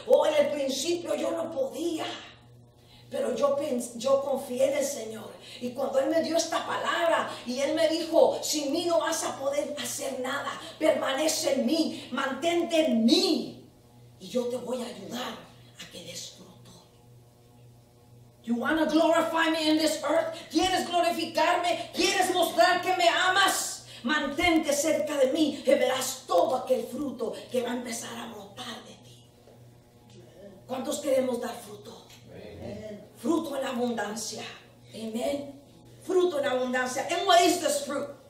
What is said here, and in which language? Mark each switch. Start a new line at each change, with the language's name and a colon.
Spanish: O en el principio yo no podía. Pero yo confié en el Señor. Y cuando Él me dio esta palabra y Él me dijo: sin mí no vas a poder hacer nada. Permanece en mí, mantente en mí. Y yo te voy a ayudar a que des fruto.
English: You want to glorify me in this earth?
Spanish: ¿Quieres glorificarme? ¿Quieres mostrar que me amas? Mantente cerca de mí y verás todo aquel fruto que va a empezar a brotar de ti. ¿Cuántos queremos dar fruto? Fruto en abundancia. Amén. Fruto en abundancia.
English: And what is this fruit?